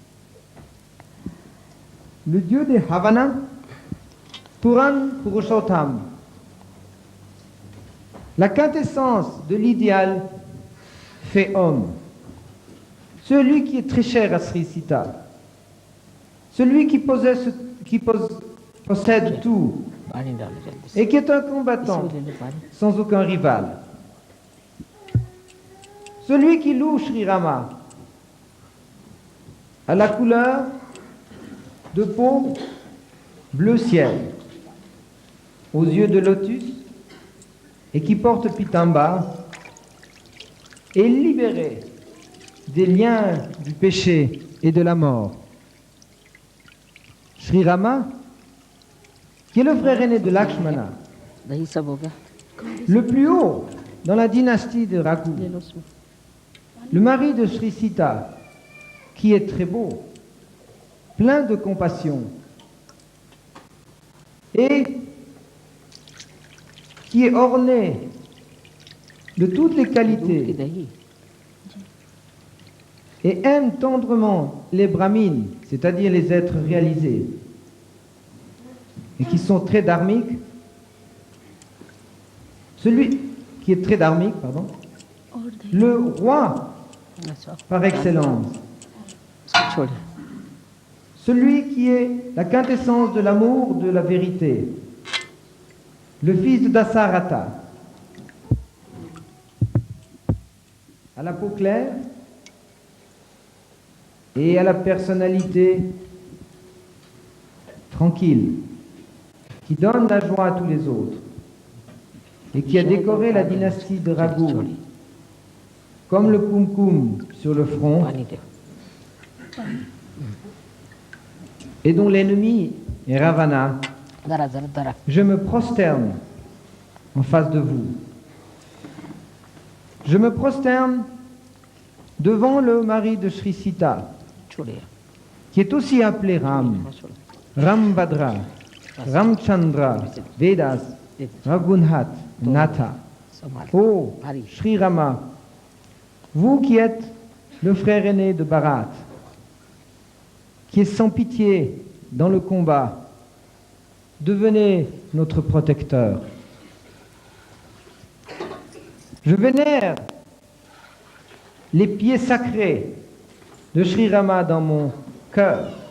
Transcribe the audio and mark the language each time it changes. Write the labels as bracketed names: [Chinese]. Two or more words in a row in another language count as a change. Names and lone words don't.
[French] Le dieu des Havana, Puran Purushottam. La quintessence de l'idéal fait homme. Celui qui est très cher à Sri Sita. Celui qui possède tout [Hindi] पानी डालो जल्दी से, [French] et qui est un combattant [Hindi] इसमें ले लो पानी, [French] sans aucun rival. Celui qui loue Shri Rama à la couleur de peau bleu ciel, aux yeux de lotus et qui porte pitamba, est libéré des liens du péché et de la mort. Shri Rama, qui est le frère aîné de Lakshmana, [Hindi] दही सब हो गया, [French] le plus haut dans la dynastie de Raghu, [Hindi] ले लो उसमें, [French] le mari de Sri Sita, qui est très beau, plein de compassion, et qui est orné de toutes les [Hindi] दूध की [French] qualités [Hindi] दही, [French] et aime tendrement les brahmines, c'est-à-dire les êtres réalisés, et qui sont très dharmiques. Celui qui est très dharmique, pardon, le roi [Hindi] अच्छा, [French] par excellence, [Hindi] इसको छोड़िए, [French] celui qui est la quintessence de l'amour, de la vérité, le fils de Dasarata, à la peau claire et à la personnalité tranquille, qui donne la joie à tous les autres et qui a décoré la dynastie de Raghu comme le kumkum sur le front [Hindi] पानी दो, [French] et dont l'ennemi est Ravana. [Hindi] दरा दरा दरा, [French] Je me prosterne en face de vous. Je me prosterne devant le mari de Sri Sita, [Hindi] छोड़िए, [French] qui est aussi appelé Ram, Rambhadra, Ramchandra, Vedas, Raghunat, Natha. Oh, Shri Rama, vous qui êtes le frère aîné de Bharat, qui est sans pitié dans le combat, devenez notre protecteur. Je vénère les pieds sacrés de Shri Rama dans mon cœur.